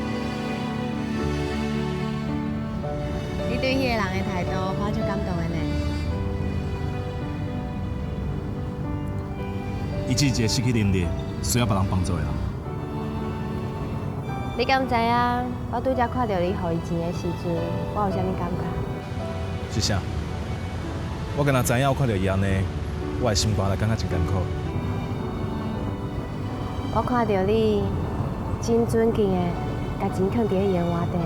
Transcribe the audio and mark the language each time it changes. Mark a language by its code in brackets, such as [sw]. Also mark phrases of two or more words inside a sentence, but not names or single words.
[nan] 你对迄个人的态度，我足感动的呢。治一个失去能力、需要别人帮助的人。你敢知影？我拄则看到你予伊钱的时阵，我有啥物感觉？是啥？我敢若知影，我看到伊安尼，我的心肝来感觉真艰苦。我看到你真尊敬的，把钱藏伫伊的碗底。